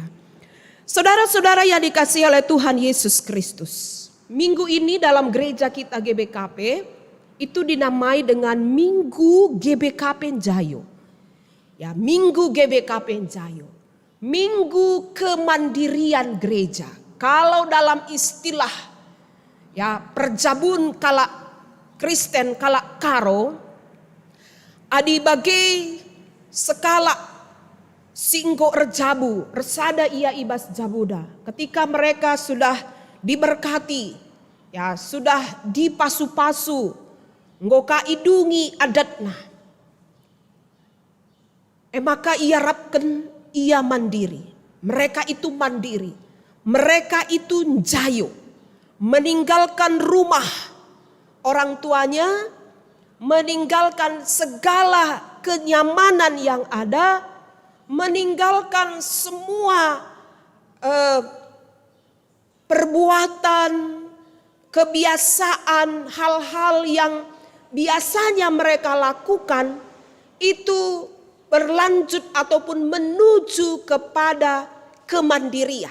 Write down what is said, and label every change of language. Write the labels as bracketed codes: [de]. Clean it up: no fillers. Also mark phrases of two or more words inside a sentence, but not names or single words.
[id] Saudara-saudara yang dikasihi oleh Tuhan Yesus Kristus, minggu ini dalam gereja kita GBKP itu dinamai dengan Minggu GBKP Jayo. Ya, Minggu GBKP Jayo. Minggu kemandirian gereja. Kalau dalam istilah, ya, [btx] perjabun kala Kristen kala karo, adi bagai sekala singgo rejabu, resada ia ibas jabuda. [id] Ketika mereka sudah diberkati, ya, sudah dipasu-pasu, [btx] ngoka idungi adatna. Maka ia rapken, [id] ia mandiri. Mereka itu mandiri. Mereka itu jayo. Meninggalkan rumah orang tuanya, meninggalkan segala kenyamanan yang ada, meninggalkan semua perbuatan, kebiasaan, hal-hal yang biasanya mereka lakukan, itu berlanjut ataupun menuju kepada kemandirian.